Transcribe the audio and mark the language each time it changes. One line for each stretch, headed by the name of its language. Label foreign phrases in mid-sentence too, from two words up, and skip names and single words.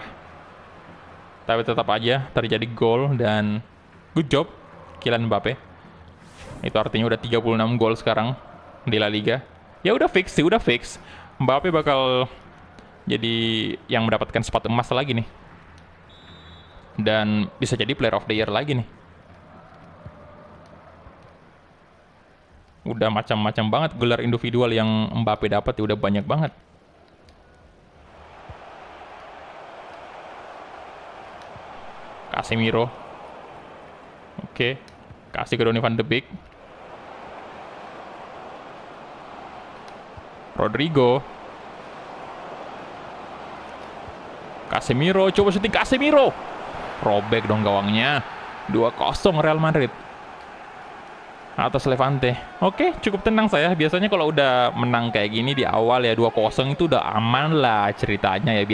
Indonesian: Tapi tetap aja terjadi gol, dan
English: good job
Indonesian: Kylian Mbappe. Itu artinya udah 36 gol sekarang di La Liga. Ya udah fix sih, udah fix. Mbappe bakal jadi yang mendapatkan sepatu emas lagi nih. Dan bisa jadi
English: player of the year
Indonesian: lagi nih. Udah macam-macam banget gelar individual yang Mbappe dapat, ya udah banyak banget. Casemiro. Oke. Kasih ke Donny van de Beek. Rodrigo. Casemiro, coba syuting Casemiro. Robek dong gawangnya. 2-0 Real Madrid atas Levante. Oke, cukup tenang saya. Biasanya kalau udah menang kayak gini di awal ya 2-0 itu udah aman lah ceritanya ya.